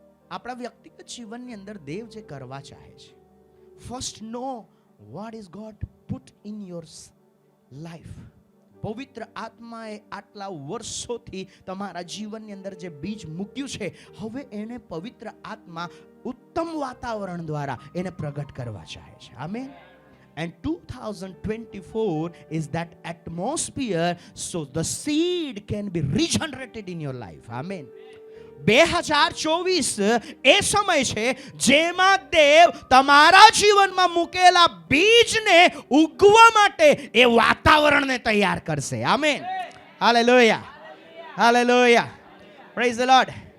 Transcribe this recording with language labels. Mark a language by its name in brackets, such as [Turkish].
[Gujarati] આપણા વ્યક્તિગત જીવનની અંદર દેવ જે કરવા ચાહે છે, [English] First know what is God put in your life. [Gujarati] પવિત્ર આત્માએ આટલા વર્ષોથી તમારા જીવનની અંદર જે બીજ મૂક્યું છે, હવે એને પવિત્ર આત્મા ઉત્તમ વાતાવરણ દ્વારા એને પ્રગટ કરવા ચાહે છે. Amen. [English] And 2024 is that atmosphere so the seed can be regenerated in your life. Amen. [Gujarati] 2024 એ સમય છે જેમાં દેવ તમારા જીવનમાં મૂકેલા બીજને ઉગવા માટે એ વાતાવરણને તૈયાર કરશે. Amen. Hallelujah. Hallelujah. [English] Praise the Lord.